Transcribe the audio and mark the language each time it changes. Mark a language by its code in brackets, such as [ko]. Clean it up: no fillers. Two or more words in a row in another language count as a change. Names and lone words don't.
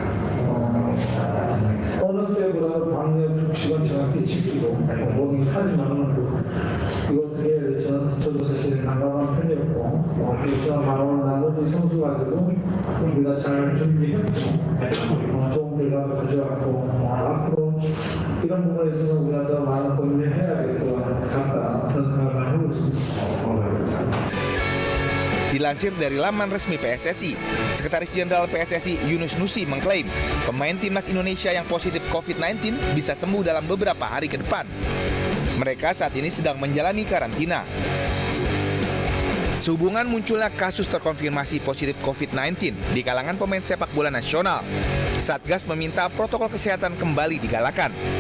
[ko] 어느 때보다 방역 수칙은 정확히 지키고 모든 하지만 이것들에 저도 사실 난감한 편이었고 그래서 나온 나머지 선수 가지고 우리가 잘 준비했고 좋은 결과를 가져왔고 앞으로 이런 부분에 있어서 우리가 더 많은 고민을 해야 될 것 같다 그런 생각을 하고 있습니다. [id] Dilansir dari laman resmi PSSI, Sekretaris Jenderal PSSI Yunus Nusi mengklaim pemain timnas Indonesia yang positif COVID-19 bisa sembuh dalam beberapa hari ke depan. Mereka saat ini sedang menjalani karantina. Sehubungan munculnya kasus terkonfirmasi positif COVID-19 di kalangan pemain sepak bola nasional, Satgas meminta protokol kesehatan kembali digalakan.